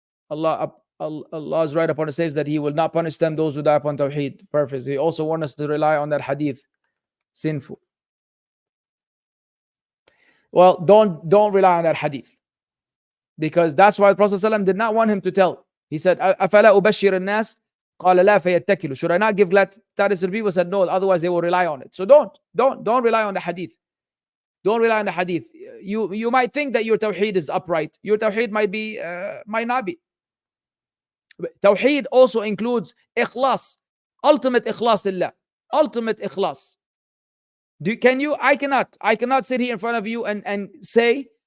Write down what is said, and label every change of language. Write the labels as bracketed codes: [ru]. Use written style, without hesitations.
[en] Allah is right upon his slaves that he will not punish them, those who die upon Tawheed. Perfect. He also warned us to rely on that hadith. Sinful. Well, don't rely on that hadith. Because that's why the Prophet ﷺ did not want him to tell. He said, [ar] أَفَلَا أُبَشِّرَ النَّاسِ قَالَ لَا فَيَتَّكِلُوا. [en] Should I not give glad tidings to the people? He said, no, otherwise they will rely on it. So don't rely on the hadith. Don't rely on the hadith. You might think that your tawheed is upright. Your tawheed might not be. Tawheed also includes ikhlas, ultimate ikhlas illah, ultimate ikhlas. I cannot sit here in front of you and say